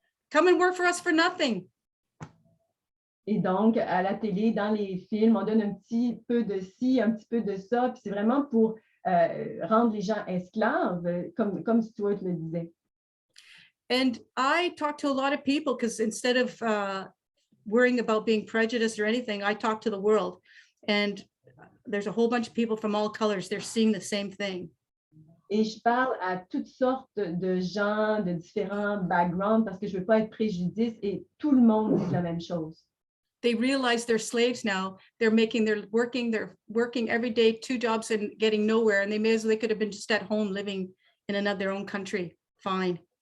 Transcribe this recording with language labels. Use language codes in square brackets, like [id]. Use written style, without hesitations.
[en] Come and work for us for nothing. [fr] Et donc, à la télé, dans les films, on donne un petit peu de ci, un petit peu de ça. Puis c'est vraiment pour rendre les gens esclaves, comme Stuart le disait. [en] And I talk to a lot of people because instead of worrying about being prejudiced or anything, I talk to the world. And there's a whole bunch of people from all colors. They're seeing the same thing. [fr] Et je parle à toutes sortes de gens de différents backgrounds parce que je ne veux pas être préjudice et tout le monde dit la même chose. [en] They realize they're slaves now. They're working every day, 2 jobs and getting nowhere. And they could have been just at home living in their own country. Fine.